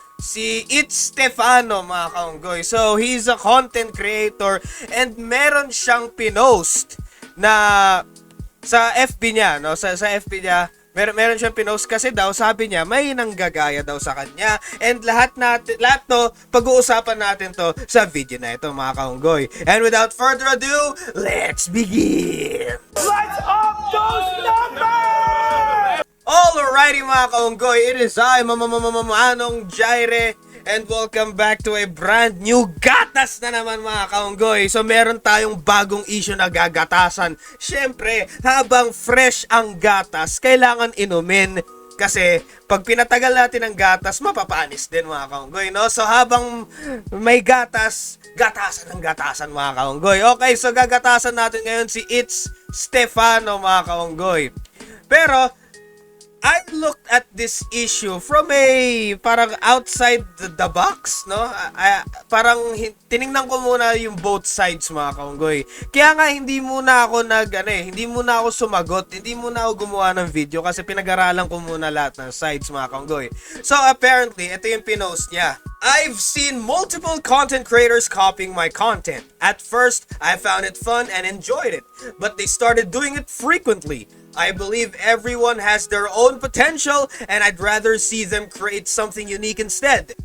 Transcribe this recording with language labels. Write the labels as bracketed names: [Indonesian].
[Filipino] Si It's Stefano mga kaunggoy. [English] So he's a content creator and [Filipino] meron siyang pinost na sa FB niya, no? Sa FB niya, meron siyang pinost kasi daw sabi niya may nanggagaya daw sa kanya, and lahat to pag-uusapan natin to sa video na ito mga kaunggoy. [English] And without further ado, let's begin! Let's up those numbers! Alrighty mga kaunggoy, it is I, Manong Jaire, and welcome back to a brand new [Filipino] gatas na naman [English] mga kaunggoy. [Filipino] So meron tayong bagong issue na gagatasan. Syempre, habang fresh ang gatas, kailangan inumin. Kasi pag pinatagal natin ang gatas, mapapanis din mga kaunggoy, no? So habang may gatas, gatasan ng gatasan mga kaunggoy. Okay, so gagatasan natin ngayon si It's Stefano mga kaunggoy. [English] Pero I looked at this issue from a parang outside the box, no? [Filipino] Parang tiningnan ko muna yung both sides mga kaunggoy. Kaya nga hindi muna ako sumagot, hindi muna ako gumawa ng video kasi pinag-aralan ko muna lahat ng sides mga kaunggoy. So apparently, ito yung pinost niya. [English] I've seen multiple content creators copying my content. At first, I found it fun and enjoyed it, but they started doing it frequently. I believe everyone has their own potential, and I'd rather see them create something unique instead.